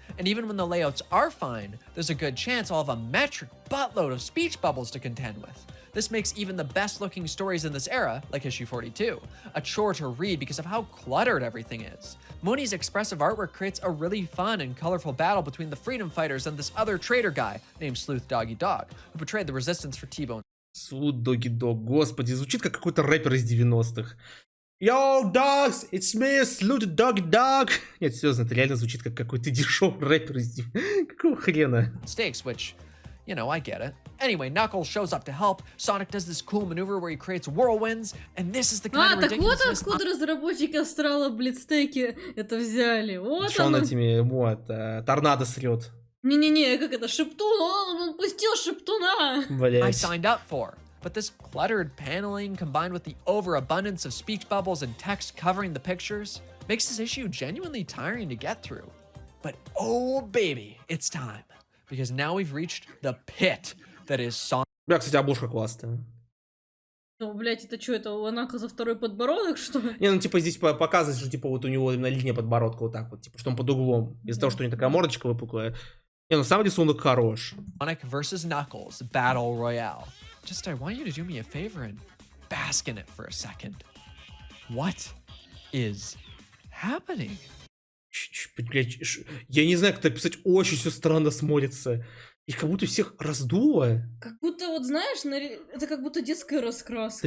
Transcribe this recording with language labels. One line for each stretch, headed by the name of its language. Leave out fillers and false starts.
English: And even when the layouts are fine, there's a good chance I'll have a metric buttload of speech bubbles to contend with. This makes even the best looking stories in this era, like issue 42, a chore to read because of how cluttered everything is. Mooney's expressive artwork creates a really fun and colorful battle between the freedom fighters and this other traitor guy named Sleuth Doggy Dog, who betrayed the resistance for T-Bone.
Russian: Sleuth Doggy Dog, господи, звучит как какой-то рэпер из 90-х.
English: Yo, dogs, it's me, Sleuth Doggy Dog.
Russian: Нет, серьезно, это реально звучит как какой-то дешевый рэпер из 90-х. Какого хрена?
English: Stakes, which... You know, I get it. Anyway, Knuckles shows up to help. Sonic does this cool maneuver where he creates whirlwinds, and this is the kind of ridiculousness...
Russian: так вот откуда разработчики Астрала Блицтеки это взяли. Вот что он этими, вот, торнадо срет. Не-не-не, как это, Шептун, он пустил Шептуна. Блять.
English: I signed up for. But this cluttered paneling combined with the overabundance of speech bubbles and text covering the pictures makes this issue genuinely tiring to get through. But oh baby, it's time. Because now we've reached the pit that is Sonic.
Russian: Бля, кстати, обложка классная. Ну, блять, это что, это у Анака за второй подбородок, что ли? Не, ну типа здесь показывает, что типа вот у него именно линия подбородка вот так вот, типа, что он под углом. Из-за того, что у него такая мордочка выпуклая. Не, ну сам рисунок хорош.
English: Sonic vs. Knuckles Battle Royale. Just I want you to do me a favor and bask in it for a second. What is happening?
Russian: Блять, я не знаю, как это описать, очень все странно смотрится. Их как будто всех раздуло. Как будто, вот знаешь, это как будто детская раскраска.